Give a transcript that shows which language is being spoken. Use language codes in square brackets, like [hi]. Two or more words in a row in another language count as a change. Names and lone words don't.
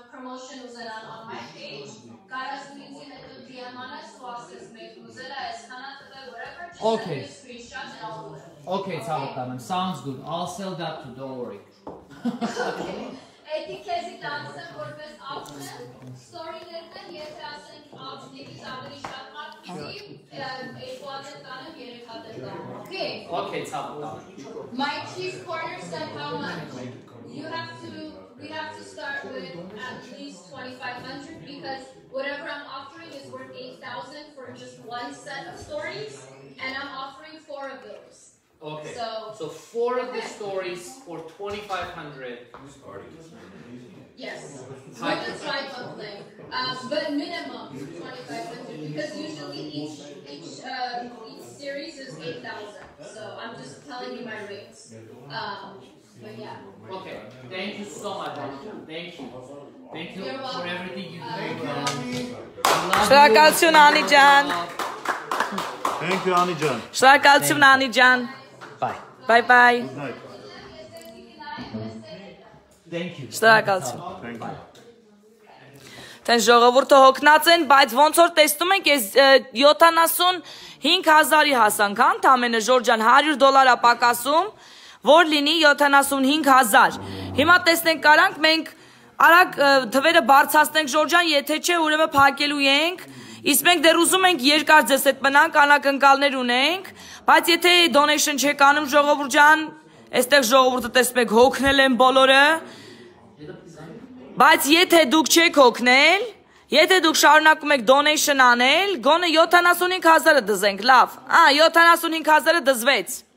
[en] promotion ուզենան on my page, [hy] կարաս ինձի հետո DM անես ու ասես մեկ ուզել է այսքանա տվել [en] whatever, just send me a screenshot and I'll do it. Okay, ցավտանեմ, sounds good. I'll sell that too, don't worry. [hy] Էդի քեզի տանցեմ որպես option, story-ներն են, եթե ասենք option-ից ավելի շատ մարդ պիտի, 2 տանեմ, 3 տանեմ, okay? Okay, ցավտանեմ։ [en] My chief corner said how much? We have to start with at least 2,500 because whatever I'm offering is worth 8,000 for just one set of stories, and I'm offering 4 of those. Okay. So 4 of the stories for 2,500. Yes. With the tripod link, but minimum 2,500 because usually each series is 8,000. So I'm just telling you my rates. But yeah. Okay. Thank you so much. Thank you. Thank you for everything you do. [hy] Շնորհակալություն Անի ջան։ [en] Thank you Անի ջան։ [hy] Շնորհակալություն Անի ջան։ [en] Bye. Bye bye։ Thank you. [hy] Շնորհակալություն։ [en] Thank you։ [hy] Տեն ժողովուրդը հոգնած են, բայց ոնց որ տեսնում ենք, այս 75,000-ի հասանք, ընդամենը Ժորժան $100 պակասում, որ լինի 75,000։ Հիմա տեսնենք կարանք մենք Արագ թվերը բարձրացնենք Ժորժան, եթե չէ, ուրեմն փակելու ենք։ Իսկ մենք դեռ ուզում ենք երկար ձեզ հետ մնանք, անակնկալներ ունենք, բայց եթե donation չեք անում ժողովուրդ ջան, այստեղ ժողովուրդը տեսնեք հոգնել են բոլորը, բայց եթե դուք չեք հոգնել, եթե դուք շարունակում եք donation անել, գոնե 75,000-ը դզենք, լավ, 75,000-ը դզվեց,